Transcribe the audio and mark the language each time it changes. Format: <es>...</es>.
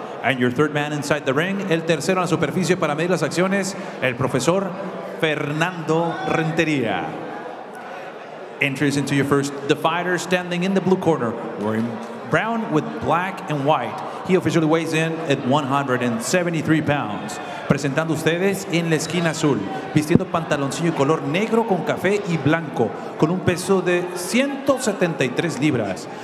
<en>And your third man inside the ring,</en> <es>el tercero en la superficie para medir las acciones,</es> <en>el profesor Fernando Renteria. Entries into your first, the fighter standing in the blue corner, wearing brown with black and white. He officially weighs in at 173 pounds.</en> <es>Presentando ustedes en la esquina azul, vistiendo pantaloncillo color negro con café y blanco, con un peso de 173 libras.</es>